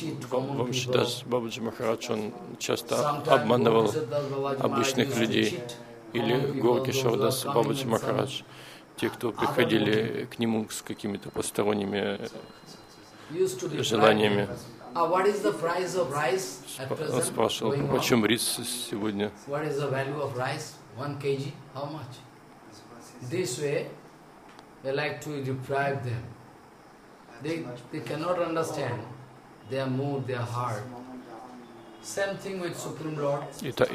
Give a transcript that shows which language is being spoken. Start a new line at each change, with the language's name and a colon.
Russian: Бхамшидас Бабаджи Махарадж, он часто обманывал обычных людей, или Горкишордас Бабаджи Махарадж, те, кто приходили к нему с какими-то посторонними желаниями.
English: What is the price of rice at present?
Russian: Он спрашивал, почем рис сегодня?
English: What is the value of rice? 1 kg? How much? This way, they like to deprive them. They cannot understand their mood, their heart. Same thing with Supreme Lord.